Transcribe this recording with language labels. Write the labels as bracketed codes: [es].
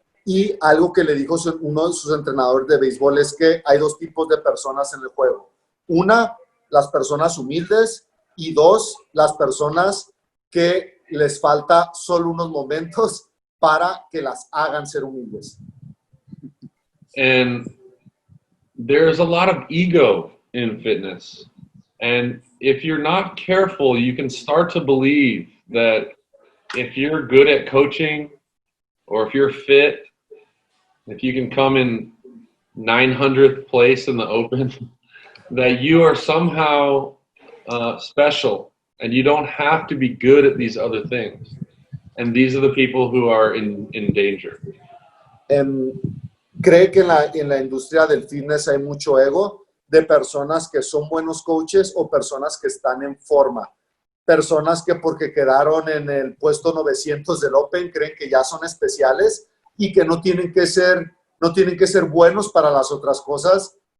[es] Y algo que le dijo uno de sus entrenadores de béisbol es que hay dos tipos de personas en el juego. Una, las personas humildes, y dos, las personas que les falta solo unos momentos para que las hagan ser humildes. [en] And there's a lot of ego in fitness. And if you're not careful, you can start to believe that if you're good at coaching or if you're fit, if you can come in 900th place in the open, that you are somehow special and you don't have to be good at these other things. And these are the people who are in danger. [es] Cree que en la industria del fitness hay mucho ego de personas que son buenos coaches o personas que están en forma. Personas que porque quedaron en el puesto 900 del Open creen que ya son especiales y que no tienen que ser buenos para las otras cosas.